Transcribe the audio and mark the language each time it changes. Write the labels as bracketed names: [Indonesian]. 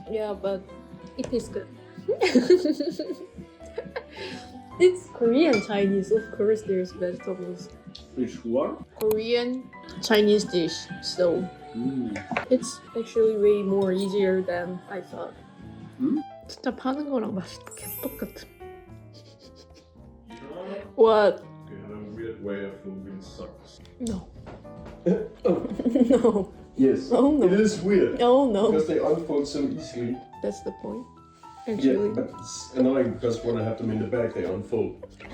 [English] Yeah, but it tastes good. It's Korean Chinese, of course there's vegetables. Which what? Korean Chinese dish, so it's actually way more easier than I thought. [Korean] 진짜 파는 거랑 맛이 개똑같음. [English] What? You have a weird way of moving socks. No. Oh. No. Yes. Oh, no. It is weird. Oh no. Because they unfold so easily. That's the point. Yeah, Actually. but it's annoying because when I have them in the bag, they unfold.